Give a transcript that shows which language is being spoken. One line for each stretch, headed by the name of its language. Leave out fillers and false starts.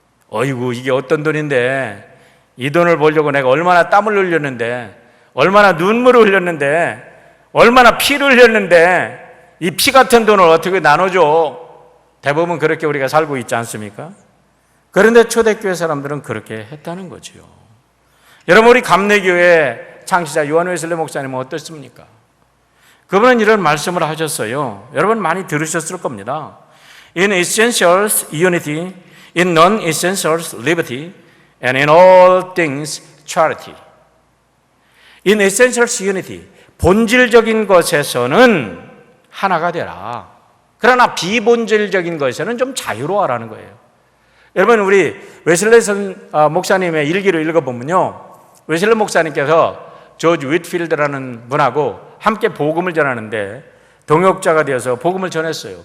Korean: 어이구, 이게 어떤 돈인데, 이 돈을 벌려고 내가 얼마나 땀을 흘렸는데, 얼마나 눈물을 흘렸는데, 얼마나 피를 흘렸는데 이 피 같은 돈을 어떻게 나눠줘? 대부분 그렇게 우리가 살고 있지 않습니까? 그런데 초대교회 사람들은 그렇게 했다는 거지요. 여러분, 우리 감래교회 창시자 요한 웨슬리 목사님은 어떻습니까? 그분은 이런 말씀을 하셨어요. 여러분 많이 들으셨을 겁니다.
English: In essentials unity, in non-essentials liberty, and in all things charity. In essentials unity,
Korean: 본질적인 것에서는 하나가 되라. 그러나 비본질적인 것에서는 좀 자유로워라는 거예요. 여러분, 우리 웨슬리 목사님의 일기를 읽어보면요, 웨슬리 목사님께서 조지 윗필드라는 분하고 함께 복음을 전하는데 동역자가 되어서 복음을 전했어요.